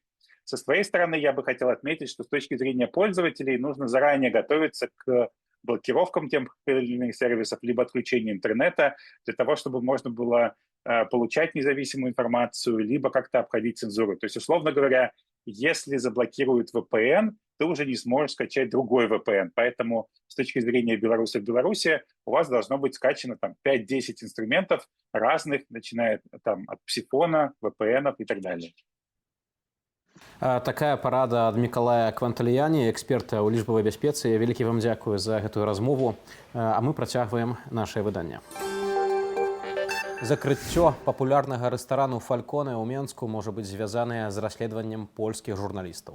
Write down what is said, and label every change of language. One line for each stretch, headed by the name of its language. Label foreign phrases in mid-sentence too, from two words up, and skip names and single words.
Russian: Со своей стороны я бы хотел отметить, что с точки зрения пользователей нужно заранее готовиться к блокировкам тех или иных сервисов, либо отключению интернета, для того, чтобы можно было получать независимую информацию, либо как-то обходить цензуру. То есть, условно говоря, если заблокируют VPN, ты уже не сможешь скачать другой VPN. Поэтому с точки зрения Беларуси в Беларуси у вас должно быть скачано там 5-10 инструментов разных, начиная там от псифона, VPN и так далее.
Belarusian: Такая парада ад Мікалая Кванталіяні, эксперта ў лічбавай бяспецы. Вялікі вам дзякую за гэтую размову, а мы працягваем нашае выданне. Закрыццё папулярнага рэстарану «Фальконе» ў Менску можа быць звязанае з расследаваннем польскіх журналістаў.